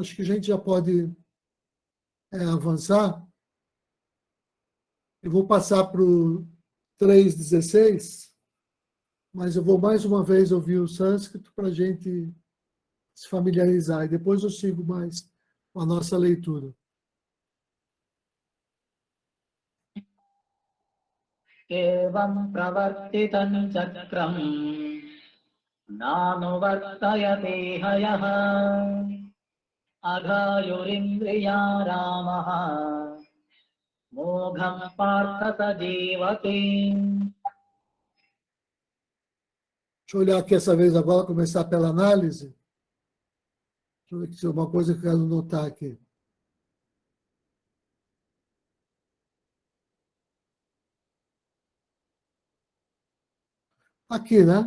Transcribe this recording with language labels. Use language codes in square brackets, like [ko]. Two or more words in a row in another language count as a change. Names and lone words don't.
[pt] Acho que a gente já pode avançar. Eu vou passar para o 3.16, mas eu vou mais uma vez ouvir o sânscrito para a gente se familiarizar. E depois eu sigo mais com a nossa leitura. [sa] एवं प्रवर्तितं चक्रं नानुवर्तयतीह यः अघायुरिन्द्रियारामो मोघं पार्थ जीवति. [pt] Deixa eu olhar aqui essa vez agora, começar pela análise. Deixa eu ver se é uma coisa que eu quero notar aqui. Aqui, né?